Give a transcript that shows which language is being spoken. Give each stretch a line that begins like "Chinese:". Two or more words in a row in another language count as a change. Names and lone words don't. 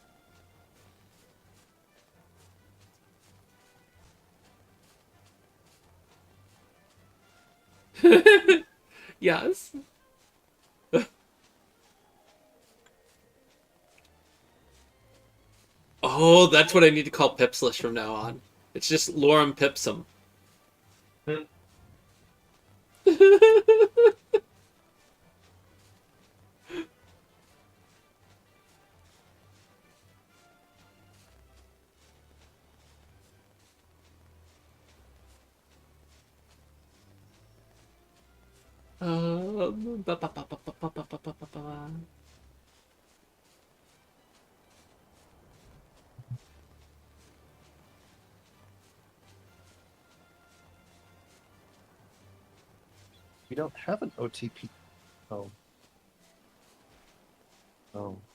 English: Yes. Oh, that's what I need to call Pipslish from now on. It's just Lorem Pipsum. Ba, ba, ba, ba, ba, ba, ba, ba, ba, ba. We don't have an OTP. Oh. Oh.